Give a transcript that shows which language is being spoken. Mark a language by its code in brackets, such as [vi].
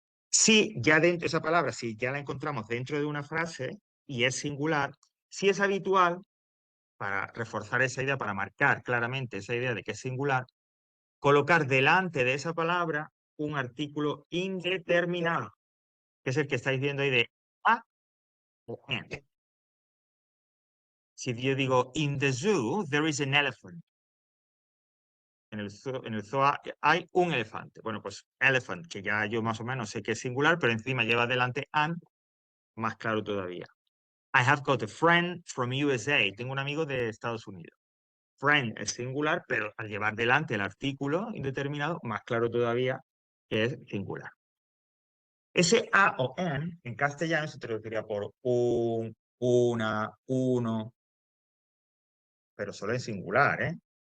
[es] Si ya dentro de esa palabra, si ya la encontramos dentro de una frase y es singular, si es habitual, para reforzar esa idea, para marcar claramente esa idea de que es singular, colocar delante de esa palabra un artículo indeterminado, que es el que estáis viendo ahí de a o en. Si yo digo, [en] in the zoo, there is an elephant. [es] En el zoo hay un elefante. Bueno, pues elephant, que ya yo más o menos sé que es singular, pero encima lleva delante an, más claro todavía. [en] I have got a friend from USA. [es] Tengo un amigo de Estados Unidos. Friend es singular, pero al llevar delante el artículo indeterminado, más claro todavía que es singular. Ese a o en castellano se traduciría por un, una, uno, pero solo en singular, ¿eh?